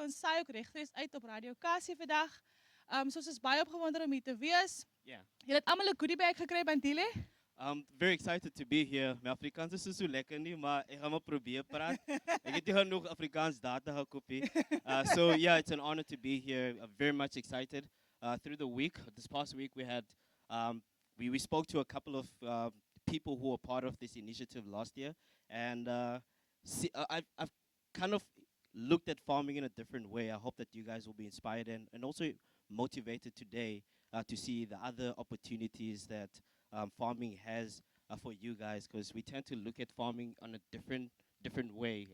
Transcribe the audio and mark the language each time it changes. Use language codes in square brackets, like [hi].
[af] Ons saai ook regstreeks uit op RadioKC vandag. Soos is baie opgewonde om hier te wees. Yeah. Julle het almal 'n goodie bag gekry by Dile? [en] I'm very excited to be here. [af] My Afrikaans is so lekker nie, maar ek gaan maar probeer praat. Ek het nie genoeg Afrikaans data gekopie. [en] So yeah, it's an honor to be here. I'm very much excited. Through the week, this past week, we had we spoke to a couple of people who were part of this initiative last year, and I've kind of looked at farming in a different way. I hope that you guys will be inspired and also motivated today to see the other opportunities that farming has for you guys, because we tend to look at farming on a different way.